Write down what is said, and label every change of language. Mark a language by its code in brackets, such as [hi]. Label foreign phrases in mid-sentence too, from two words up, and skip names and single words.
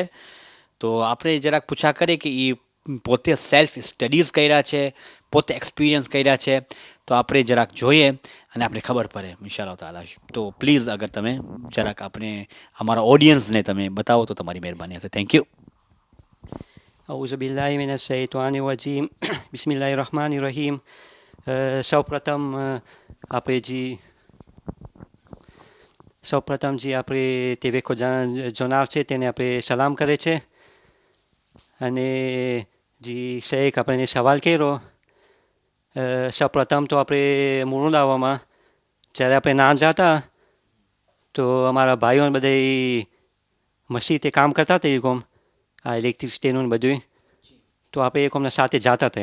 [gu] તો આપણે જરાક પૂછા કરીએ કે એ પોતે [en] self studies [gu] કર્યા છે, પોતે એક્સપિરિયન્સ કર્યા છે, તો આપણે જરાક જોઈએ અને આપણે ખબર પડે [ar] إن شاء الله تعالى. [gu] તો પ્લીઝ અગર તમે જરાક આપણે અમારા ઓડિયન્સને તમે બતાવો તો તમારી મહેરબાની હશે. [en] thank you. [ar] أعوذ بالله من الشيطان الرجيم. بسم الله الرحمن الرحيم. [gu] સૌપ્રથમ આપણે ટીવી ખોજા જોનાર છે તેને આપણે સલામ કરે છે. અને જે શેખ આપણને સવાલ કર્યો, સૌપ્રથમ તો આપણે મુરુદાવામાં જ્યારે આપણે ના જતા તો અમારા ભાઈઓને બધા મસ્જિદે કામ કરતા હતા, એમ આ ઇલેક્ટ્રિસિટીનું બધું, તો આપણે એકોમના સાથે જતા હતા.